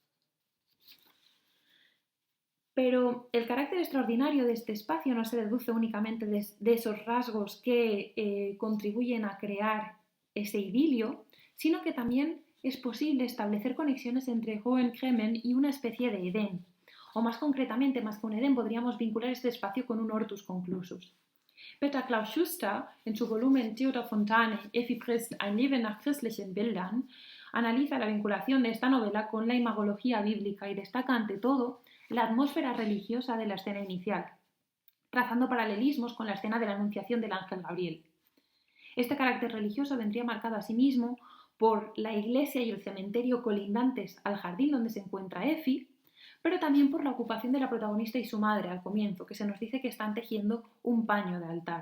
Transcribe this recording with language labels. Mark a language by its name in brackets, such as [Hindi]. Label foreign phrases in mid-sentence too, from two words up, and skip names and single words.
[Spanish] Pero el carácter extraordinario de este espacio no se deduce únicamente de esos rasgos que contribuyen a crear ese idilio, sino que también es posible establecer conexiones entre Hohen-Cremmen y una especie de Edén. O más concretamente, más que un Edén, podríamos vincular este espacio con un [Latin] Hortus conclusus. [Spanish] Peter Klaus Schuster, en su volumen Theodor Fontane, Effie Prest, ein Leben nach christlichen Bildern, analiza la vinculación de esta novela con la imagología bíblica y destaca ante todo la atmósfera religiosa de la escena inicial, trazando paralelismos con la escena de la anunciación del ángel Gabriel. Este carácter religioso vendría marcado asimismo por la iglesia y el cementerio colindantes al jardín donde se encuentra Effie, pero también por la ocupación de la protagonista y su madre al comienzo, que se nos dice que están tejiendo un paño de altar.